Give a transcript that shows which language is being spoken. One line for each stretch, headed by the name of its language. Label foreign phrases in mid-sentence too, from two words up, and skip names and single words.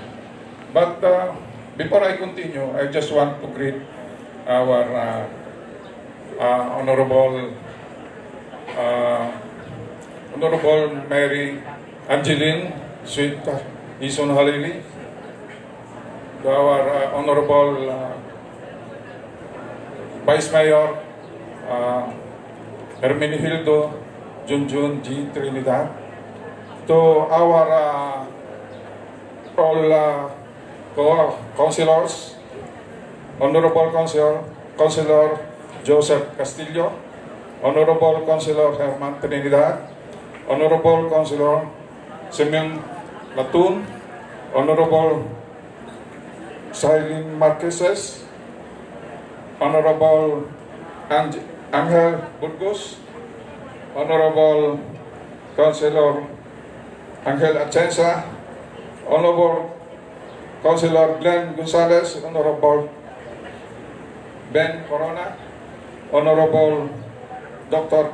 English: But before I continue, I just want to greet our Honorable Mary Angeline Sweet Ison Halili, to our Honorable Vice Mayor Hermenegildo Junjun G. Trinidad, to our all councilors, Honorable Councilor Joseph Castillo, Honorable Councilor Herman Trinidad, Honorable Councilor Simeon Latun, Honorable Silene Marqueses, Honorable Angel Burgos, Honorable Councilor Angel Atienza, Honorable Councilor Glenn Gonzalez, Honorable Ben Corona, Honorable Dr.